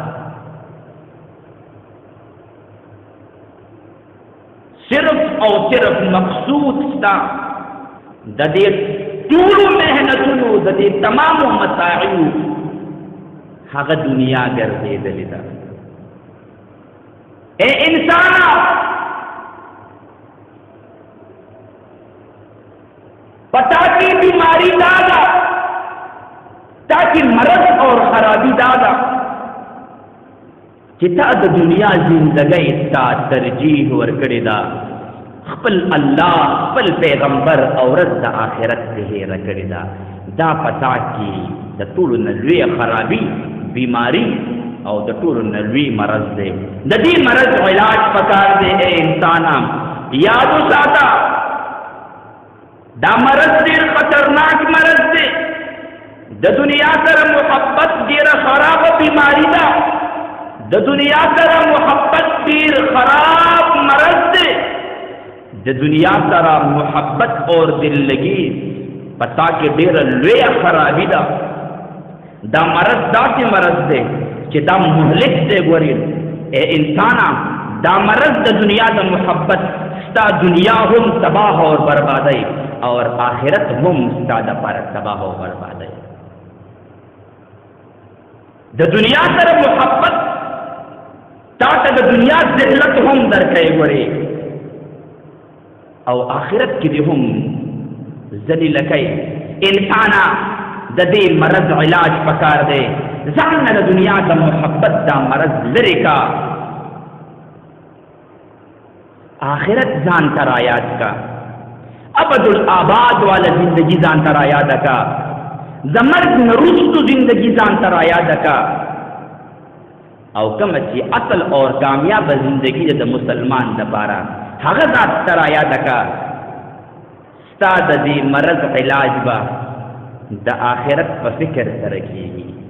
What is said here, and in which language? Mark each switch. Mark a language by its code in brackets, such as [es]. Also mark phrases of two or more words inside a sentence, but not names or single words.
[ps] صرف او صرف مقصود ستا د دې ټولو محنتونو د دې تمامو مساعیو هغه دنیا ګرځېدلې ده. اے انسانا [ur] پتا کی بیماری [ps] دادا تاکہ مرض اور خرابی دادا چې تا د دنیا زندګۍ ته ترجیح ورکړې ده، خپل الله خپل پیغمبر او ورځ د آخرت ته هېره کړې ده. دا [ur] پتا کی [ps] د ټولو نه لوی خرابي بیماری او د ټولو نه لوی مرض دی. د دې مرض علاج پکار دی. اے انسانا یاد وساته دا مرض ډېر خطرناک مرض دی. د دنیا سره محبت ډېره خرابه بیماری ده. د دنیا سره محبت ډېر خراب مرض دی. د دنیا سره محبت اور دل لګي پتا کې ډېره لویه خرابي ده. دا مرض داسې مرض دی چې دا مهلک دی. ګورې اے انسانا دا مرض د دنیا د محبت ستا دنیا هم [ur] تباہ اور بربادی [ps] اور آخرت هم ستا دپاره [ur] تباہ اور بربادی. [ps] د دنیا سره محبت تا ته د دنیا ذلت هم درکوي. ګورې او آخرت کې دې هم ذلیله کوي. انسانا د دې مرض علاج پکار دی. ځان نه د دنیا د محبت دا مرض لرې کا. آخرت ځان ته رایاد کا. [ar] ابد الآباد [ps] والا زندگی ځان ته رایاد کا. د مرګ نه وروستو زندگی ځان ته رایاد کا. او کومه چې اصل اور کامیاب زندگی د مسلمان دپاره هغه ذات ته رایاد کا. ستا د دې مرض علاج به د آخرت په فکر سره کېږي.